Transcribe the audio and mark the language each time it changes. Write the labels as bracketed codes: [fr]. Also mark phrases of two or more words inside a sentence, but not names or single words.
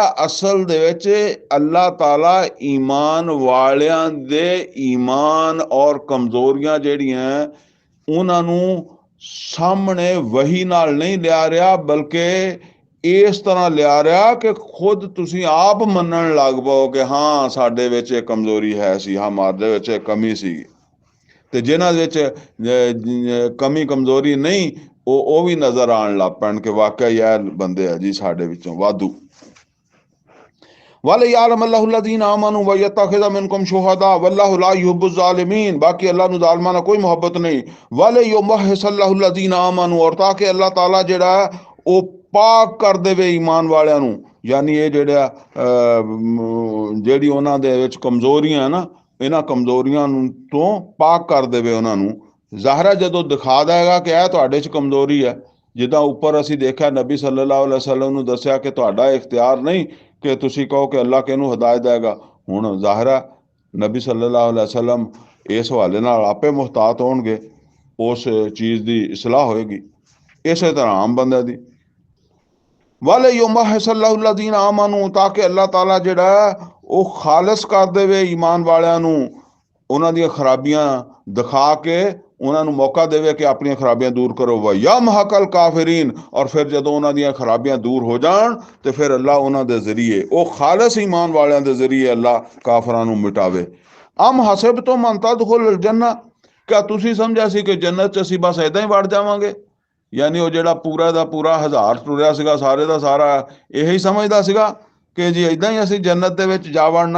[pa] ਅਸਲ ਦੇ ਵਿੱਚ ਅੱਲਾਹ ਤਾਲਾ ਈਮਾਨ ਵਾਲਿਆਂ ਦੇ ਈਮਾਨ ਔਰ ਕਮਜ਼ੋਰੀਆਂ ਜਿਹੜੀਆਂ ਉਹਨਾਂ ਨੂੰ ਸਾਹਮਣੇ ਵਹੀ ਨਾਲ ਨਹੀਂ ਲਿਆ ਰਿਹਾ, ਬਲਕਿ ਇਸ ਤਰ੍ਹਾਂ ਲਿਆ ਰਿਹਾ ਕਿ ਖੁਦ ਤੁਸੀਂ ਆਪ ਮੰਨਣ ਲੱਗ ਪਓ ਕਿ ਹਾਂ ਸਾਡੇ ਵਿੱਚ ਇਹ ਕਮਜ਼ੋਰੀ ਹੈ ਸੀ, ਹਮਾਰੇ ਵਿੱਚ ਇਹ ਕਮੀ ਸੀ। ਤੇ ਜਿਨ੍ਹਾਂ ਵਿੱਚ ਕਮੀ ਕਮਜ਼ੋਰੀ ਨਹੀਂ ਉਹ ਵੀ ਨਜ਼ਰ ਆਉਣ ਲੱਗ ਪੈਣ ਕਿ ਵਾਕਿਆ ਇਹ ਬੰਦੇ ਆ ਜੀ ਸਾਡੇ ਵਿੱਚੋਂ ਵਾਧੂ। [ar] وَلِيَعْلَمَ اللَّهُ الَّذِينَ آمَنُوا وَيَتَّخِذَ مِنكُمْ شُهَدَاءَ وَاللَّهُ لَا يُحِبُّ الظَّالِمِينَ। [pa] ਬਾਕੀ ਅੱਲਾਹ ਨੂੰ ਜ਼ਾਲਮਾਂ ਨਾਲ ਕੋਈ ਮੁਹੱਬਤ ਨਹੀਂ। [ar] وَلِيُمَحِّصَ اللَّهُ الَّذِينَ آمَنُوا, [pa] ਔਰ ਤਾਂ ਕਿ ਅੱਲਾਹ ਤਾਲਾ ਜਿਹੜਾ ਉਹ ਪਾਕ ਕਰ ਦੇਵੇ ਈਮਾਨ ਵਾਲਿਆਂ ਨੂੰ, ਯਾਨੀ ਇਹ ਜਿਹੜਾ ਜਿਹੜੀ ਉਹਨਾਂ ਦੇ ਵਿੱਚ ਕਮਜ਼ੋਰੀਆਂ ਨਾ, ਇਹਨਾਂ ਕਮਜ਼ੋਰੀਆਂ ਨੂੰ ਤੋਂ ਪਾਕ ਕਰ ਦੇਵੇ ਉਹਨਾਂ ਨੂੰ। ਜ਼ਾਹਰਾ ਜਦੋਂ ਦਿਖਾ ਦੇਗਾ ਕਿ ਇਹ ਤੁਹਾਡੇ 'ਚ ਕਮਜ਼ੋਰੀ ਹੈ, ਜਿੱਦਾਂ ਉੱਪਰ ਅਸੀਂ ਦੇਖਿਆ ਨਬੀ [ar] صلى الله عليه وسلم [pa] ਨੂੰ ਦੱਸਿਆ ਕਿ ਤੁਹਾਡਾ ਇਖਤਿਆਰ ਨਹੀਂ ਕਿ ਤੁਸੀਂ ਕਹੋ ਕਿ ਅੱਲਾ ਕਿਹਨੂੰ ਹਦਾਇਤ ਦੇਗਾ। ਹੁਣ ਜ਼ਾਹਰਾ ਨਬੀ [ar] صلى الله عليه وسلم [pa] ਇਸ ਹਵਾਲੇ ਨਾਲ ਆਪੇ ਮੁਹਤਾਤ ਹੋਣਗੇ, ਉਸ ਚੀਜ਼ ਦੀ ਇਸਲਾਹ ਹੋਏਗੀ। ਇਸੇ ਤਰ੍ਹਾਂ ਆਮ ਬੰਦੇ ਦੀ [ar] وَلِيُمَحِّصَ اللَّهُ الَّذِينَ آمَنُوا, [pa] ਤਾਂ ਕਿ ਅੱਲਾਹ ਤਾਲਾ ਜਿਹੜਾ ਉਹ ਖਾਲਸ ਕਰ ਦੇਵੇ ਈਮਾਨ ਵਾਲਿਆਂ ਨੂੰ, ਉਹਨਾਂ ਦੀਆਂ ਖਰਾਬੀਆਂ ਦਿਖਾ ਕੇ ਉਹਨਾਂ ਨੂੰ ਮੌਕਾ ਦੇਵੇ ਕਿ ਆਪਣੀਆਂ ਖਰਾਬੀਆਂ ਦੂਰ ਕਰੋ। [ar] وَيَمْحَقَ الْكَافِرِينَ, [pa] ਔਰ ਫਿਰ ਜਦੋਂ ਉਹਨਾਂ ਦੀਆਂ ਖਰਾਬੀਆਂ ਦੂਰ ਹੋ ਜਾਣ ਤੇ ਫਿਰ ਅੱਲਾ ਉਹਨਾਂ ਦੇ ਜ਼ਰੀਏ, ਉਹ ਖਾਲਸ ਈਮਾਨ ਵਾਲਿਆਂ ਦੇ ਜ਼ਰੀਏ ਅੱਲਾ ਕਾਫਰਾਂ ਨੂੰ ਮਿਟਾਵੇ। [ar] أم حسبتم أن تدخلوا الجنة, [pa] ਕਿਆ ਤੁਸੀਂ ਸਮਝਿਆ ਸੀ ਕਿ ਜੰਨਤ 'ਚ ਅਸੀਂ ਬਸ ਏਦਾਂ ਹੀ ਵੜ ਜਾਵਾਂਗੇ? ਯਾਨੀ ਉਹ ਜਿਹੜਾ ਪੂਰਾ ਦਾ ਪੂਰਾ ਹਜ਼ਾਰ ਟੁਰਿਆ ਸੀਗਾ, ਸਾਰੇ ਦਾ ਸਾਰਾ ਇਹੀ ਸਮਝਦਾ ਸੀਗਾ ਕਿ ਜੀ ਏਦਾਂ ਹੀ ਅਸੀਂ ਜੰਨਤ ਦੇ ਵਿੱਚ ਜਾ ਵੜਨਾ।